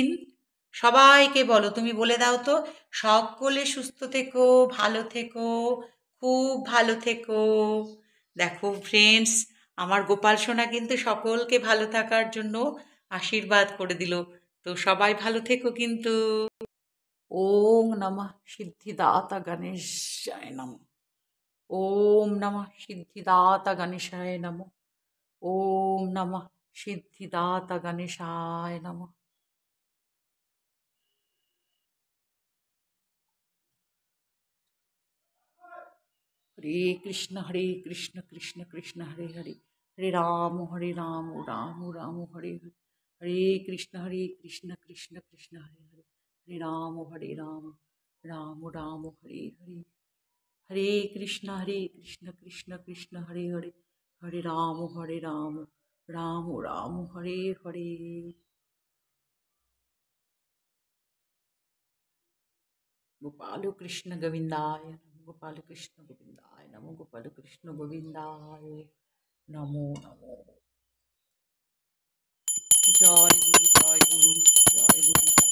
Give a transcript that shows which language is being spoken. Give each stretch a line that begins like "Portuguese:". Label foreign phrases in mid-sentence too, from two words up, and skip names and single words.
Bangla: সবাইকে বলো, তুমি বলে দাও তো, সকলে সুস্থ থেকো, ভালো থেকো, খুব ভালো থেকো। দেখো ফ্রেন্ডস, আমার গোপাল সোনা কিন্তু সকলকে ভালো থাকার জন্য আশীর্বাদ করে দিল। তো সবাই ভালো থেকো কিন্তু।
Sanskrit: ওম নমঃ সিদ্ধিদাতা গণেশায় নমঃ। ওম নমঃ সিদ্ধিদাতা গণেশায় নমঃ। ওম নমঃ সিদ্ধিদাতা গণেশায় নমঃ। হরে কৃষ্ণ কৃষ্ণ কৃষ্ণ হরে হরে, হরে রাম রাম রাম হরে হরে, হরে কৃষ্ণ কৃষ্ণ কৃষ্ণ হরে হরে, হরে রাম রাম রাম হরে হরে, হরে কৃষ্ণ কৃষ্ণ কৃষ্ণ হরে হরে, হরে রাম রাম রাম হরে হরে। গোপাল কৃষ্ণ গোবিন্দায় নমঃ। গোপাল কৃষ্ণ গোবিন্দায় নমঃ। গোপাল কৃষ্ণ গোবিন্দায় নমো নমো।
Bangla: জয় গুরু জয় গুরু জয় গুরু জয়।